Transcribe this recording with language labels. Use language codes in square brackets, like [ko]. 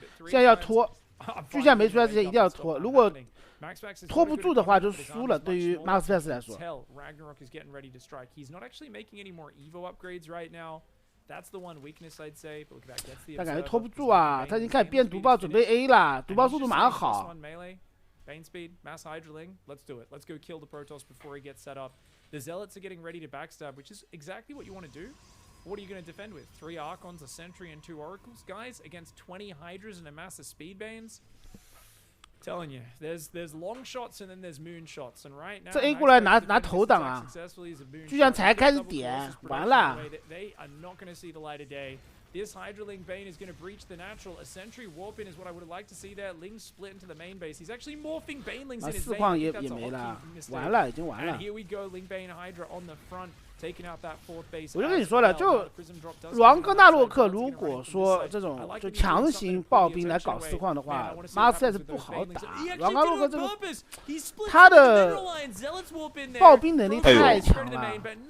[zh] 现在要拖，具象没出来之前一定要拖，如果拖不住的话就输了。对于 Max Max 来说。但感觉拖不住啊，他已经开始变毒爆，准备 A 了，毒爆速度马上好。 [en] Bane speed, mass Hydraling. Let's do it. Let's go kill the Protoss before he gets set up. The Zealots are getting ready to backstab, which is exactly what you want to do. What are you going to defend with? 3 Archons, a Sentry, and 2 Oracles? Guys, against 20 Hydras and a mass of Speed Banes? Telling you, there's long shots and then there's moon shots, and right now [zh] 这 A 过来拿头挡啊，居然才开始点，完了。 [en] They are not going to see the light of day. This Hydraling Bane is going to breach the natural. A Sentry Warp in is what I would have liked to see there. Ling split into the main base. He's actually morphing Banelings in his base. [zh] 4矿也没了，完了，已经完了。 [en] And here we go, Ling Bane Hydra on the front, taking out that 4th base. [zh] 我就跟你说了，就昂哥纳洛克如果说这种就强行爆兵来搞4矿的话 ，Master 是不好打。昂哥纳洛克这个他的爆兵能力太强了。